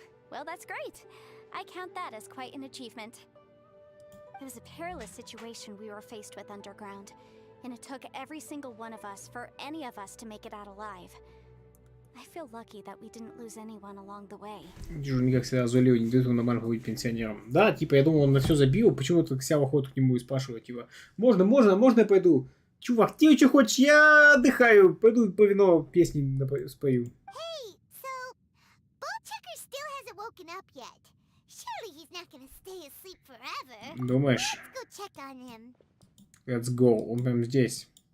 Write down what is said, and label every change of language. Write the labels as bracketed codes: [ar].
[en] Well, that's great. I count that as quite an achievement. It was a perilous situation we were faced with underground, and it took every single one of us for any of us to make it out alive. I feel lucky that we didn't lose anyone along the way. [ru] Джуни, как всегда, Золио не дает ему нормально побыть пенсионером. Да, типа, я думал, он на все забил, почему-то Кся выходит к нему и спрашивает, типа, можно я пойду? Чувак, ты что хочешь? Я отдыхаю, пойду по вино песни спою. [en] Hey, so Ball Checker still hasn't woken up yet. Surely he's not gonna stay asleep forever. [ru] Думаешь? [en] Let's go check on him. Let's go, [ru] он прям здесь.